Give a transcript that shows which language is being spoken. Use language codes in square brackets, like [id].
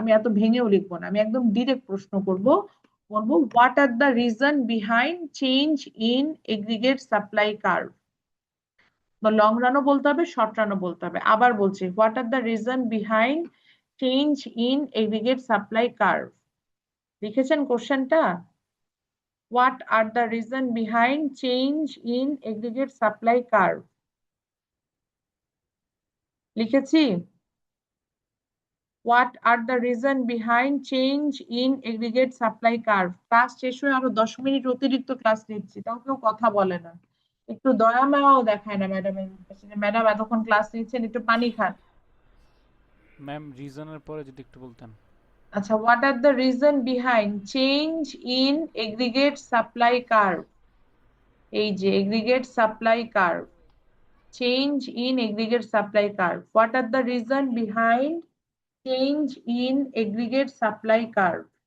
[bn] আমি এত ভেঙেও লিখবো না, আমি একদম ডিরেক্ট প্রশ্ন করব। বলবো [en] What are the reason behind change in aggregate supply curve. [bn] Long রানও বলতে হবে, শর্ট রানও বলতে হবে। আবার বলছি, [en] What are the reason behind change in aggregate supply curve. [bn] লিখেছেন কোশ্চেনটা? [en] What are the reason behind change in aggregate supply curve? [bn] লিখেছি? [en] What are the reason behind change in aggregate supply curve? [bn] Class শেষ হয়ে আরো 10 minute অতিরিক্ত class নিচ্ছি, তাও কেউ কথা বলে না, একটু দয়া মায়াও দেখায় না ম্যাডামের কাছে যে ম্যাডাম এতক্ষণ ক্লাস নিচ্ছেন, একটু পানি খান। ম্যাম রিজনের পরে যদি একটু বলতেন। [en] আচ্ছা, what are the reason behind change in aggregate supply curve? [bn] এই যে [en] aggregate supply curve, change in aggregate supply curve. What are the reason behind change in aggregate supply curve?